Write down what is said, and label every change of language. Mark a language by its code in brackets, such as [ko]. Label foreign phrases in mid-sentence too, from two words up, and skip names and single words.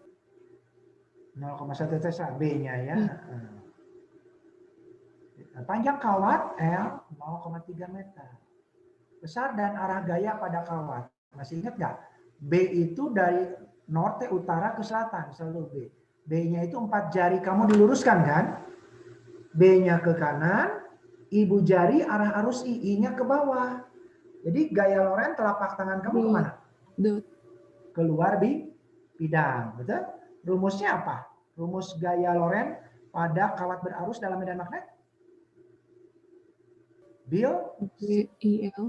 [id] 0,1 Tesla, B-nya ya. Panjang kawat L 0,3 meter. Besar dan arah gaya pada kawat. Masih ingat nggak? B itu dari norte utara ke selatan, selalu B. B-nya itu 4 jari kamu diluruskan kan? B-nya ke kanan, ibu jari arah arus I-nya ke bawah. Jadi gaya Lorentz telapak tangan kamu kemana? Dot. Keluar bidang, betul? Rumusnya apa? Rumus gaya Lorentz pada kawat berarus dalam medan magnet? Bil BIL.